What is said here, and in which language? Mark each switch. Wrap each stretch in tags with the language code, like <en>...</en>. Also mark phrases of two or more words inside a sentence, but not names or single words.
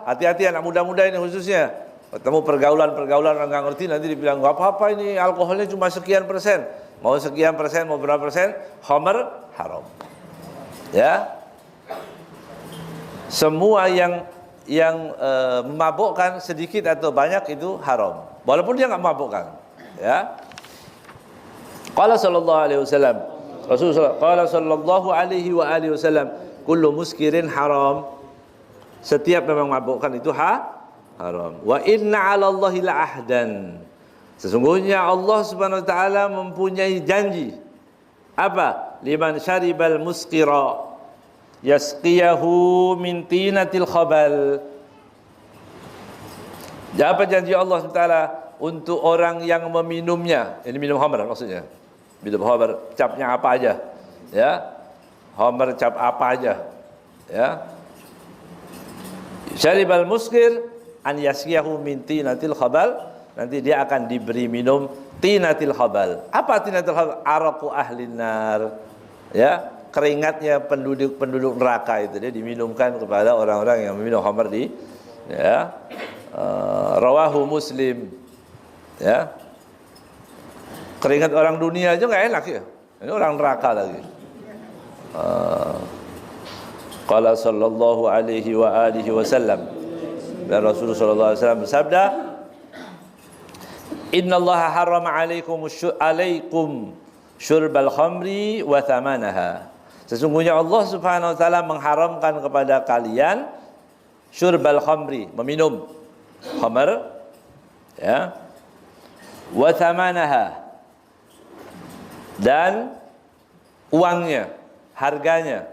<id>Hati-hati anak muda-muda ini khususnya. Ketemu pergaulan orang nggak ngerti, nanti dibilang nggak apa-apa, ini alkoholnya cuma sekian persen, mau sekian persen, mau berapa persen,</id> <ar>خمر حرام.</ar> <id>Ya, semua yang memabukkan sedikit atau banyak itu haram, walaupun dia nggak memabukkan.</id> <ar>يا، قال صلى الله عليه وسلم، رسول الله قال صلى الله عليه وآله وسلم، كل مسكر حرام.</ar> <id>Setiap memang memabukkan itu haram.</id> <ar>وإن على الله لعهدا.</ar> <id>Sesungguhnya Allah</id> <ar>سبحانه وتعالى</ar> <id>mempunyai janji. Apa?</id> <ar>لمن شرب المسكر يسقيه من طينة الخبال.</ar> <id>Apa janji Allah</id> <ar>سبحانه وتعالى</ar> <id>untuk orang yang meminumnya? Ini minum khamr maksudnya. Minum khamr, capnya apa aja. Ya. Khamr cap apa aja. Ya.</id> <ar>شرب المسكر أن يسقيه من طينة الخبال,</ar> <id>nanti dia akan diberi minum</id> <ar>طينة الخبال. Apa طينة الخبال؟ عرق أهل النار.</ar> <id>Ya, keringatnya penduduk neraka itu dia diminumkan kepada orang-orang yang meminum khamr di, ya.</id> <ar>رواه مسلم. Ya.</ar> <id>Keringat orang dunia aja enggak enak ya. Ini orang neraka lagi.</id> <ar>قال صلى الله عليه وآله وسلم,</ar> <id>dan Rasulullah</id> <ar>صلى الله عليه وسلم bersabda, إن الله حرم عليكم شرب الخمر وثمنها.</ar> <id>Sesungguhnya Allah</id> <ar>سبحانه وتعالى</ar> <id>mengharamkan kepada kalian</id> <ar>شرب الخمر,</ar> <id>meminum khamr, ya,</id> <ar>وثمنها,</ar> <id>dan uangnya, harganya.</id>